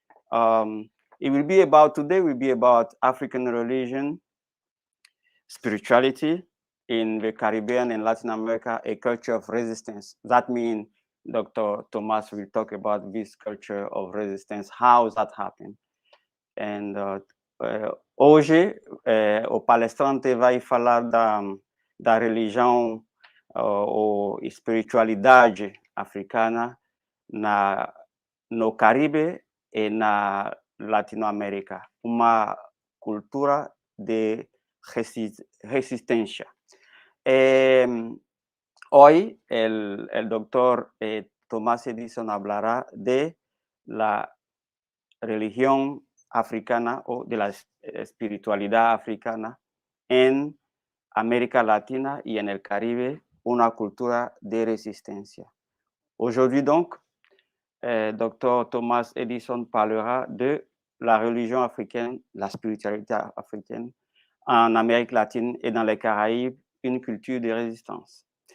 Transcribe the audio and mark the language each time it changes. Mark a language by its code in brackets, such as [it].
[en] It will be about, today will be about African religion, spirituality in the Caribbean and Latin America, a culture of resistance. That means Dr. Thomas will talk about this culture of resistance, how that happened. [pt] And hoje, o palestrante vai falar da religião ou espiritualidade africana no Caribe e na Latinoamérica, uma cultura de resistencia. [es] Hoy el doctor Thomas Edison hablará de la religión africana o de la espiritualidad africana en América Latina y en el Caribe, una cultura de resistencia. [fr] Aujourd'hui donc, Dr. Thomas Edison parlera de la religion africaine, la spiritualité africaine en Amérique latine et dans les Caraïbes, une culture de résistance.